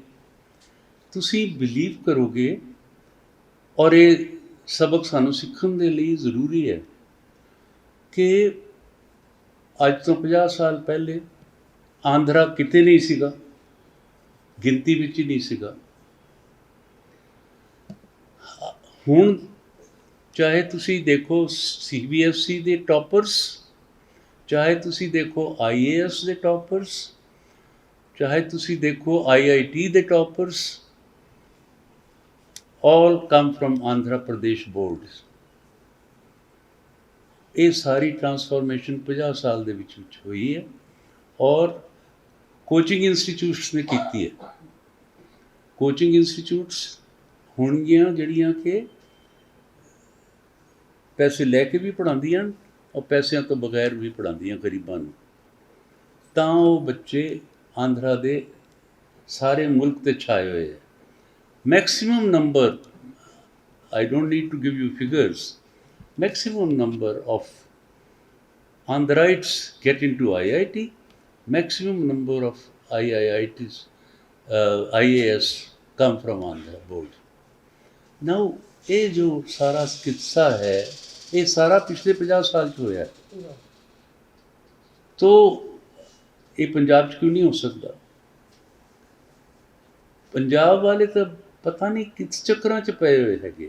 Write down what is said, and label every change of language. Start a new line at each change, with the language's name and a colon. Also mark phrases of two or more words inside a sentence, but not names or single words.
Punjabi: ਤੁਸੀਂ ਬਿਲੀਵ ਕਰੋਗੇ, ਔਰ ਇਹ ਸਬਕ ਸਾਨੂੰ ਸਿੱਖਣ ਦੇ ਲਈ ਜ਼ਰੂਰੀ ਹੈ ਕਿ ਅੱਜ ਤੋਂ 50 ਸਾਲ ਪਹਿਲੇ ਆਂਧਰਾ ਕਿਤੇ ਨਹੀਂ ਸੀਗਾ, ਗਿਣਤੀ ਵਿੱਚ ਹੀ ਨਹੀਂ ਸੀਗਾ। ਹੁਣ ਚਾਹੇ ਤੁਸੀਂ ਦੇਖੋ CBSE ਦੇ ਟੌਪਰਸ, ਚਾਹੇ ਤੁਸੀਂ ਦੇਖੋ IAS ਦੇ ਟੌਪਰਸ, ਚਾਹੇ ਤੁਸੀਂ ਦੇਖੋ IIT ਦੇ ਟੌਪਰਸ,
English: all come from Andhra Pradesh boards।
Punjabi: ਇਹ ਸਾਰੀ ਟਰਾਂਸਫੋਰਮੇਸ਼ਨ 50 ਸਾਲ ਦੇ ਵਿੱਚ ਹੋਈ ਹੈ, ਔਰ
English: coaching institutes
Punjabi: ਨੇ ਕੀਤੀ ਹੈ।
English: coaching institutes
Punjabi: ਹੋਣਗੀਆਂ ਜਿਹੜੀਆਂ ਕਿ ਪੈਸੇ ਲੈ ਕੇ ਵੀ ਪੜ੍ਹਾਉਂਦੀਆਂ ਔਰ ਪੈਸਿਆਂ ਤੋਂ ਬਗੈਰ ਵੀ ਪੜ੍ਹਾਉਂਦੀਆਂ ਗਰੀਬਾਂ ਨੂੰ, ਤਾਂ ਉਹ ਬੱਚੇ ਆਂਧਰਾ ਦੇ ਸਾਰੇ ਮੁਲਕ 'ਤੇ ਛਾਏ ਹੋਏ ਹੈ।
English: maximum number, I don't need to give you figures, maximum number of Andhrites get into IIT, maximum number of IITs, IAS come from Andhra board।
Punjabi: Now ਇਹ ਜੋ ਸਾਰਾ ਕਿੱਸਾ ਹੈ, ਇਹ ਸਾਰਾ ਪਿਛਲੇ 50 ਸਾਲ 'ਚ ਹੋਇਆ, ਤੋ ਇਹ ਪੰਜਾਬ 'ਚ ਕਿਉਂ ਨਹੀਂ ਹੋ ਸਕਦਾ? ਪੰਜਾਬ ਵਾਲੇ ਤਾਂ ਪਤਾ ਨਹੀਂ ਕਿਸ ਚੱਕਰਾਂ 'ਚ ਪਏ ਹੋਏ ਹੈਗੇ।